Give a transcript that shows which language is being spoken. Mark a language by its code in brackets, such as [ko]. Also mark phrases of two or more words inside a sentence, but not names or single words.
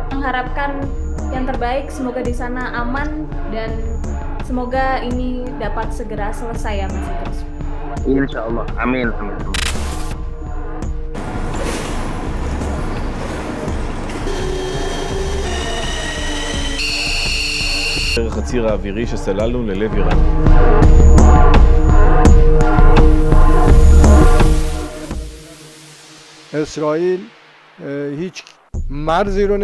[id] Mengharapkan yang terbaik, semoga di sana aman dan semoga ini dapat segera selesai ya Mas Idrus. [ar] إن شاء الله, [id] amin. [he] הציר האווירי שסללנו ללב איראן. [fa] اسرائیل هیچ مرزی رو